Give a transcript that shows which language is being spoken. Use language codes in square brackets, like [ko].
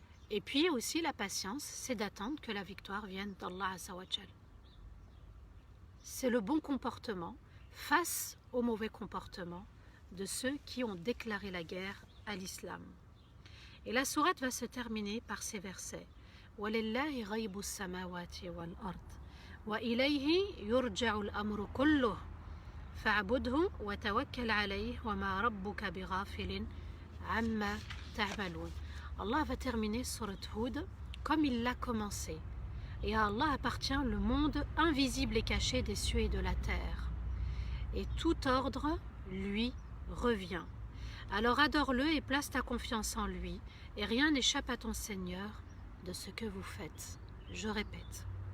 [fr] Et puis aussi la patience, c'est d'attendre que la victoire vienne d'Allah Azza wa Jal. C'est le bon comportement face au mauvais comportement de ceux qui ont déclaré la guerre à l'islam. Et la sourate va se terminer par ces versets. [ar] وَلِلَّهِ غَيْبُ السَّمَاوَاتِ وَالْأَرْضِ وَإِلَيْهِ يُرْجَعُ الْأَمْرُ كُلُّهُ فَاعْبُدْهُ وَتَوَكَّلْ عَلَيْهِ وَمَا رَبُّكَ بِغَافِلٍ عَمَّا تَعْمَلُونَ. [fr] Allah va terminer Surat Hud comme il l'a commencé. Et à Allah appartient le monde invisible et caché des cieux et de la terre. Et tout ordre lui revient. Alors adore-le et place ta confiance en lui, et rien n'échappe à ton Seigneur de ce que vous faites. Je répète.